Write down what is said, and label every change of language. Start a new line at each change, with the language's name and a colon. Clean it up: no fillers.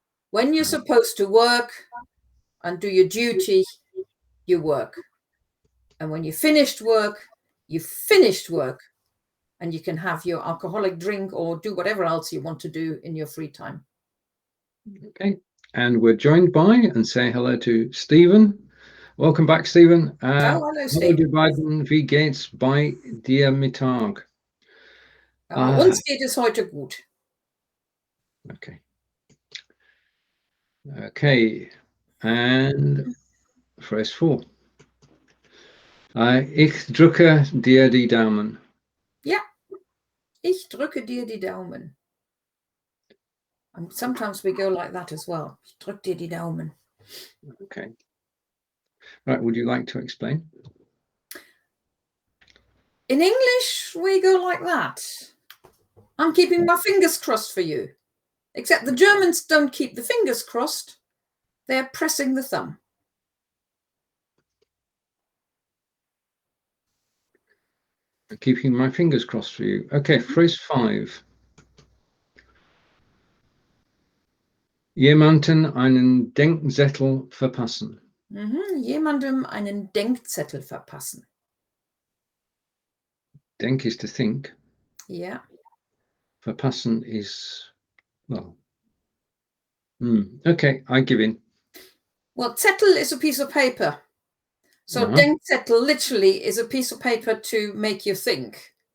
English: When you're supposed to work and do your duty, you work. And when you finished work, you finished work. And you can have your alcoholic drink or do whatever else you want to do in your free time. Okay, and we're joined by and say hello to Stephen. Welcome back, Stephen. Hello, Stephen.
German: Die beiden, wie geht's bei dir Mittag? Uns geht es heute gut.
English: Okay. Okay, and phrase 4.
German: Ich drücke dir die Daumen. Ja, ich drücke dir die Daumen.
English: And sometimes we go like that as well.
German: Ich drück dir die Daumen.
English: Okay. Right, would you like to explain? In English, we go like that. I'm keeping my fingers crossed for you. Except the Germans don't keep the fingers crossed. They're pressing the thumb. I'm keeping my fingers crossed for you. Okay, phrase 5.
German: Jemandem einen Denkzettel verpassen. Jemandem einen Denkzettel verpassen.
English: Denk is to think. Yeah. Verpassen is, well, okay, I give in. Well, Zettel is a piece of paper. So Denkzettel literally is a piece of paper to make you think.